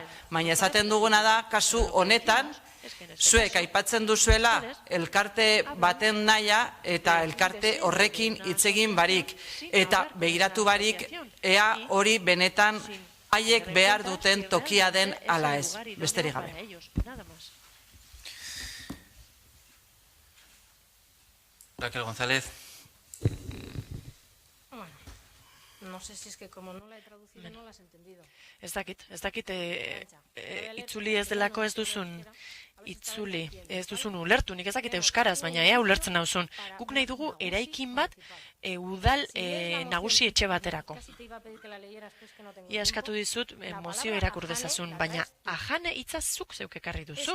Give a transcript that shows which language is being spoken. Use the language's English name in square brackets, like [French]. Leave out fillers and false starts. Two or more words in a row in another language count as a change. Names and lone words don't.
[Basque] Baina esaten duguna da, kasu honetan, zuek aipatzen duzuela elkarte baten nahia eta elkarte horrekin hitz egin barik. Eta begiratu barik ea hori benetan haiek behar duten tokia den ala ez. Besterik gabe. Raquel González. [Spanish] No sé si es que como no la he traducido no la has entendido. [Basque] Ez dakit, itzuli ez delako ez duzun itzuli, ez duzun ulertu, nik ez dakit euskaraz, baina ea ulertzen nauzun. Guk nahi dugu eraikin bat udal nagusi etxe baterako. Ia eskatu dizut mozio irakur dezazun, baina Ajane hitza zuk zeuk ekarri duzu.